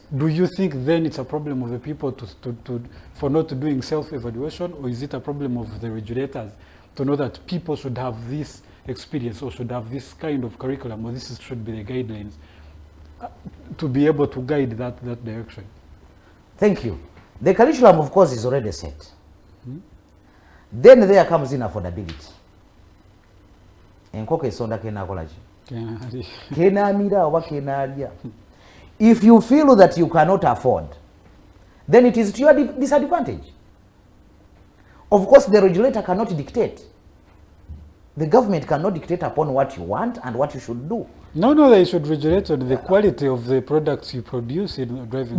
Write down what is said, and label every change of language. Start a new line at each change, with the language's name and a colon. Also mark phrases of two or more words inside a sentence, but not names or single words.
English: Do you think then it's a problem of the people for not doing self-evaluation, or is it a problem of the regulators to know that people should have this experience or should have this kind of curriculum, or this should be the guidelines to be able to guide that direction? Thank you. The curriculum, of course, is already set. Then there comes in affordability.
Ganda: Enkoko esonda kenakola ki? Kenaamira oba kenaalya.
English: If you feel that you cannot afford, then it is to your disadvantage. Of course, the regulator cannot dictate. The government cannot dictate upon what you want and what you should do. No, they should regulate on the quality of the products you produce in driving.